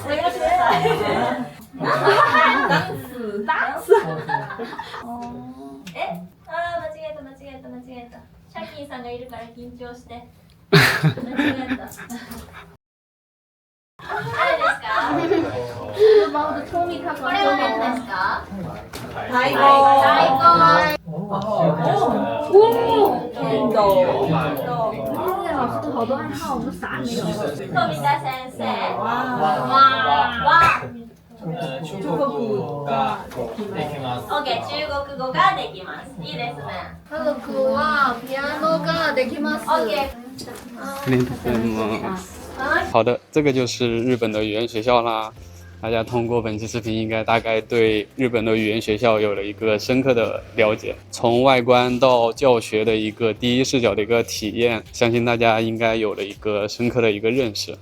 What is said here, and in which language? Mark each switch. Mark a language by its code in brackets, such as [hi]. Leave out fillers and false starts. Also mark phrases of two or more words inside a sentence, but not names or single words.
[ja] お願いしてください。ダンス。間違えた。シャキンさんがいるから緊張して。間違えた。誰ですか？これは何ですか？太鼓。天童。 [zh] 老师好多暗号，我们啥没有。 [ja] 富田先生。中国ができます。オッケー、中国語ができます。いいですね。家族はピアノができます。オッケ [zh] 好的，这个就是日本的语言学校啦。大家通过本期视频，应该大概对日本的语言学校有了一个深刻的了解，从外观到教学的一个第一视角的一个体验，相信大家应该有了一个深刻的一个认识。